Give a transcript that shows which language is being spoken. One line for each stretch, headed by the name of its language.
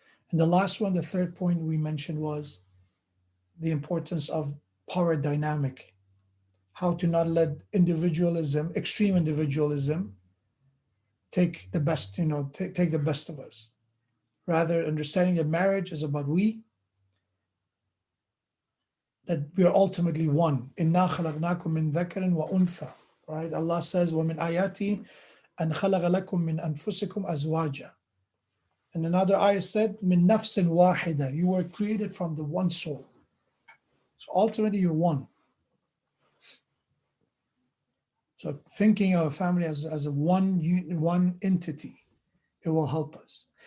English: And the last one, the third point we mentioned, was the importance of power dynamic, how to not let individualism, extreme individualism, take the best, take the best of us. Rather, understanding that marriage is about that we are ultimately one.
Arabic: Inna khalaqnakum min dhakarin wa untha.
English: Right? Allah says,
Arabic: وَمِنْ آيَاتِهِ أَنْ خَلَقَ لَكُم مِّنْ أَنفُسِكُمْ أَزْوَاجًا.
English: And another ayah said,
Arabic: مِنْ نَفْسٍ وَاحِدَةٍ.
English: You were created from the one soul. So ultimately, you're one. So thinking of a family as a one entity, it will help us.